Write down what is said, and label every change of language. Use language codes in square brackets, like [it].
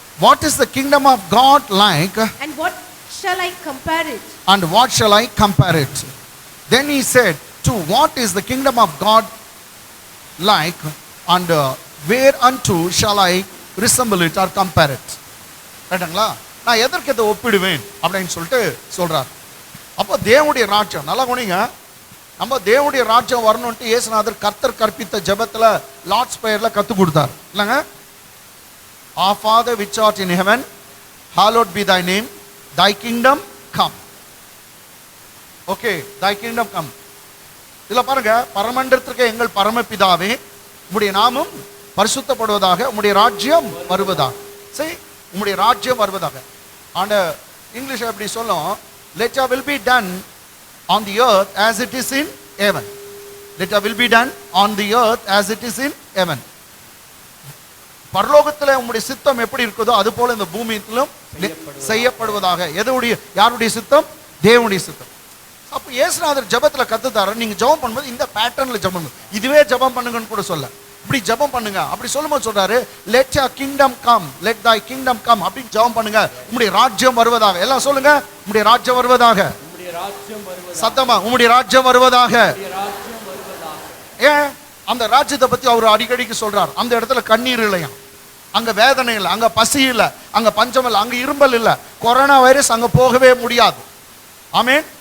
[en] What is the kingdom of God like? And what shall I compare it? And what shall I compare it? Then he said, to what is the kingdom of God like, and whereunto shall I resemble it or compare it? [ta] ரைட்டுங்களா? நான் எதற்கு இதை ஒப்பிடுவேன் அப்படின்னு சொல்லிட்டு சொல்றார். அப்போ தேவனுடைய ராஜ்யம் நல்லா குனிங்க. நம்ம தேவனுடைய ராஜ்யம் வரணும்ட்டு இயேசுநாதர் கர்த்தர் கற்பித்த ஜெபத்துல லார்ட்ஸ் பிரேயர்ல கத்து கொடுத்தார் இல்லைங்க. [en] Our Father which art in heaven, hallowed be thy name, thy kingdom come. Okay, thy kingdom come. [ta] இதுல பாருங்க, பரமண்டலத்திற்கு எங்கள் பரமபிதாவே, உம்முடைய நாமம் பரிசுத்தப்படுவதாக, உம்முடைய ராஜ்யம் வருவதாக. சரி, உம்முடைய ராஜ்யம் வருவதாக. ஆண்ட இங்கிலீஷ் எப்படி சொல்லும், [en] let your will be done on the earth as it is in heaven. Let your will be done on the earth as it is in heaven. [ta] பரலோகத்தில் உம்முடைய சித்தம் எப்படி இருக்குதோ அது போல இந்த பூமியிலும் செய்யப்படுவதாக. எதுடைய, யாருடைய சித்தம்? தேவனுடைய சித்தம். அப்போ இயேசுநாதர் ஜெபத்துல கத்துத்தாரு, நீங்க ஜெபம் பண்ணும்போது இந்த பேட்டர்ன்ல ஜெபம் பண்ணுங்க. இதுவே ஜெபம் பண்ணுங்கன்னு கூட சொல்ல, இப்படி ஜெபம் பண்ணுங்க. அப்படி சொல்லும்போது சொல்றாரு, [en] let your kingdom come, [ta] let thy kingdom come அப்படின்னு ஜெபம் பண்ணுங்க. உம்முடைய ராஜ்யம் வருவதாக. எல்லாம் சொல்லுங்க, உம்முடைய ராஜ்யம் வருவதாக. சத்தமா, உம்முடைய ராஜ்யம் வருவதாக. ஏன் அந்த ராஜ்யத்தை பத்தி அவர் அடிக்கடிக்கு சொல்றார். அந்த இடத்துல கண்ணீர் இல்லையா, அங்க வேதனை இல்லை, அங்க பசி இல்லை, அங்க பஞ்சம் இல்லை, அங்க இரும்பல் இல்லை, கொரோனா வைரஸ் அங்க போகவே முடியாது. ஆமேன்.